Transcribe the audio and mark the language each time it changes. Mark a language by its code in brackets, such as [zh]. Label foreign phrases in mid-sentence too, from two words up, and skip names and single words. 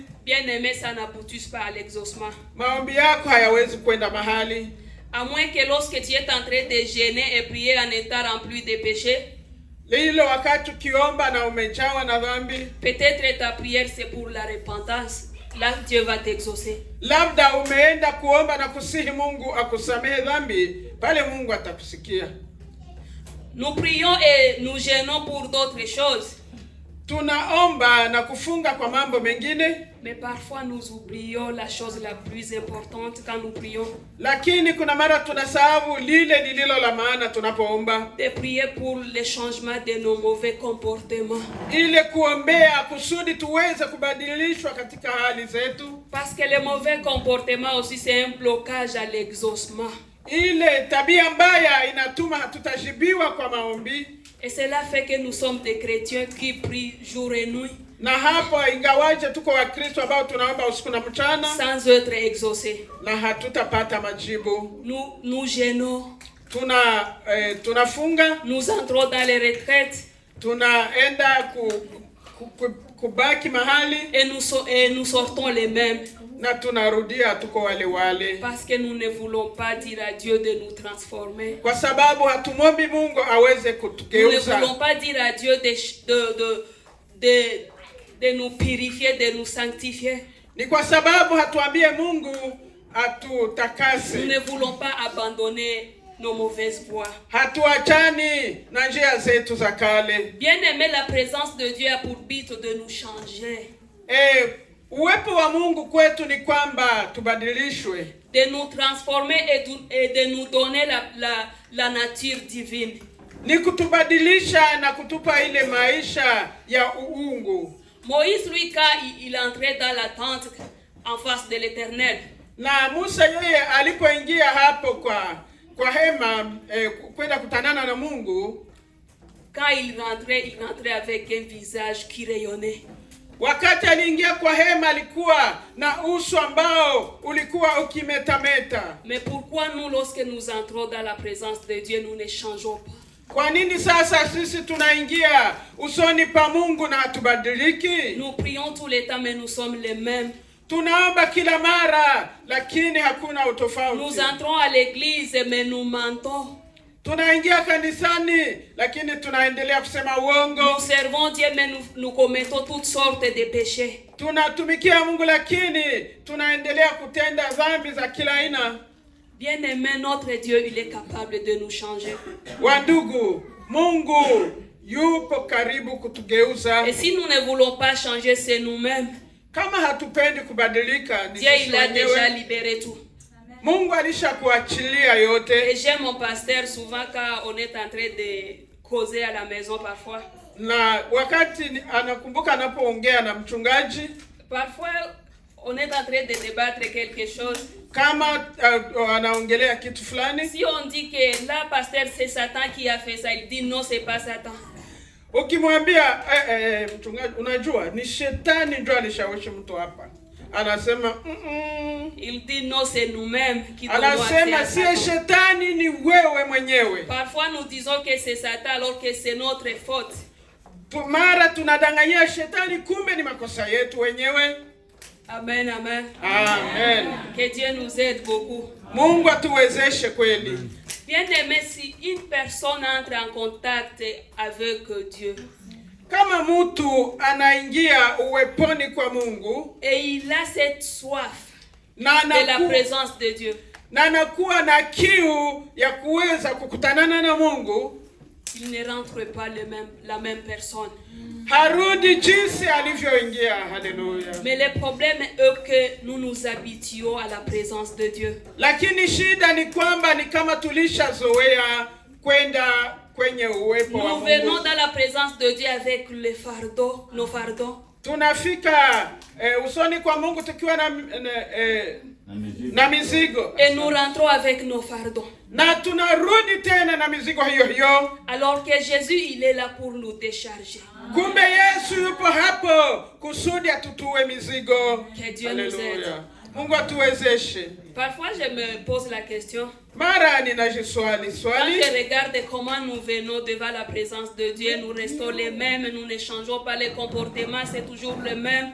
[fr] bien-aimé, ça n'aboutit pas à l'exaucement. [sw] Maombi yako hayawezi kwenda mahali. [fr] À moins que lorsque tu es en train de jeûner et prier en état rempli de péchés, [sw] lilo wakati ukiomba na umejawa na dhambi, [fr] peut-être ta prière c'est pour la repentance. Là Dieu va t'exaucer. [sw] Labda umeenda kuomba na kusihi Mungu akusamehe dhambi, pale Mungu atakusikia. [fr] Nous prions et nous gênons pour d'autres choses. [sw] Tunaomba na kufunga kwa mambo mengine, [fr] mais parfois nous oublions la chose la plus importante quand nous prions. [sw] Lakini kuna mara tunasahau lile lililo la maana tunapoomba. [fr] De prier pour le changement de nos mauvais comportements. [sw] Ile kuombea kusudi tuweze kubadilishwa katika hali zetu. [fr] Parce que le mauvais comportement aussi c'est un blocage à l'exaucement. [sw] Ile tabia mbaya inatuma hatutajibiwa kwa maombi. [fr] Et cela fait que nous sommes des chrétiens qui prient jour et nuit. [sw] Na hapo ingawaje tuko Wakristo ambao tunaomba usiku na mchana, [fr] sans être exaucés. [sw] Na hatutapata majibu. [fr] Nous gênons. [sw] Tunafunga. [fr] Nous entrons dans les retraites. [sw] Tunaenda kubaki mahali. [fr] Et nous sortons les mêmes. [sw] Na tunarudia tuko wale wale. [fr] Parce que nous ne voulons pas dire à Dieu de nous transformer. [sw] Kwa sababu hatumwombi Mungu aweze kutugeuza. [fr] Nous ne voulons pas dire à Dieu de nous purifier, de nous sanctifier. [sw] Ni kwa sababu hatuambie Mungu atutakase. [fr] Nous ne voulons pas abandonner nos mauvaises voies. [sw] Hatuachani na njia zetu za kale. [fr] Bien-aimé, la présence de Dieu a pour but de nous changer. [sw] Uwepo wa Mungu kwetu ni kwamba tubadilishwe. [fr] De nous transformer et de nous donner la nature divine. [sw] Ni kutubadilisha na kutupa ile maisha ya uungu. [fr] Moïse, lui, quand il entrait dans la tente en face de l'Éternel. [sw] Na Musa yeye alipoingia hapo kwa hema kwenda kutanana na Mungu. [fr] Quand il rentrait avec un visage qui rayonnait. [sw] Wakati aliingia kwa hema alikuwa na uso ambao ulikuwa ukimetameta. [fr] Mais pourquoi nous, lorsque nous entrons dans la présence de Dieu, nous ne changeons pas? [sw] Kwa nini sasa sisi tunaingia usoni pa Mungu na hatubadiliki? [fr] Nous prions tous les temps mais nous sommes les mêmes. [sw] Tunaomba kila mara lakini hakuna utofauti. [fr] Nous entrons à l'église mais nous mentons. [sw] Tunaingia kanisani lakini tunaendelea kusema uongo. [fr] Nous servons Dieu mais nous commettons toutes sortes de péchés. [sw] Tunatumikia Mungu lakini tunaendelea kutenda dhambi za kila aina. [fr] Bien-aimé, notre Dieu, il est capable de nous changer. [sw] Wandugu, Mungu yupo karibu kutugeuza. [fr] Et si nous ne voulons pas changer, c'est nous-mêmes. [sw] Kama hatupendi kubadilika, [fr] Dieu il a déjà libéré tout. [sw] Mungu alishakuachilia yote. [fr] Et j'aime mon pasteur souvent quand on est en train de causer à la maison parfois. [sw] Na wakati anakumbuka anapoongea na mchungaji. [fr] Parfois on est en train de débattre quelque chose. [sw] Kama anaongelea kitu fulani. [fr] Si on dit que là pasteur c'est Satan qui a fait ça, il dit non c'est pas Satan. [sw] Ukimwambia mchungaji unajua ni shetani ndio alishawishi mtu hapa. Anasema [fr] il dit non c'est nous-mêmes qui devons faire ça. [sw] Anasema si shetani ni wewe mwenyewe. [fr] Parfois nous disons que c'est Satan alors que c'est notre faute. [sw] Mara tunadanganyia shetani kumbe ni makosa yetu wenyewe. Amen, amen. Amen. [fr] Que Dieu nous aide beaucoup. [sw] Mungu atuwezeshe kweli. [fr] Bien-aimé, si une personne entre en contact avec Dieu, [sw] kama mtu anaingia uweponi kwa Mungu, [fr] et il a cette soif de la présence de Dieu, [sw] na anakuwa na kiu ya kuweza kukutanana na Mungu, [fr] il ne rentre pas la même personne. [sw] Harudi jinsi alivyoingia. Haleluya. [fr] Mais le problème est que nous nous habituons à la présence de Dieu. [sw] Lakini shida ni kwamba ni kama tulishazoea kwenda kwenye uwepo wa Mungu. [fr] Nous venons dans la présence de Dieu avec les fardeaux, nos fardeaux. [sw] Tunafika usoni kwa Mungu tukiwa na mizigo. [fr] Et nous rentrons avec nos fardeaux. [sw] Na tunarudi tena na mizigo hiyo hiyo. [fr] Alors que Jésus il est là pour nous décharger. [sw] Kumbe Yesu yupo hapo kusudi atutue mizigo. [fr] Que Dieu nous aide. [sw] Mungu atuwezeshe. [fr] Parfois je me pose la question. [sw] Mara ninajiswali [fr] Quand je regarde comment nous venons devant la présence de Dieu, nous restons les mêmes, nous ne changeons pas les comportements, c'est toujours le même.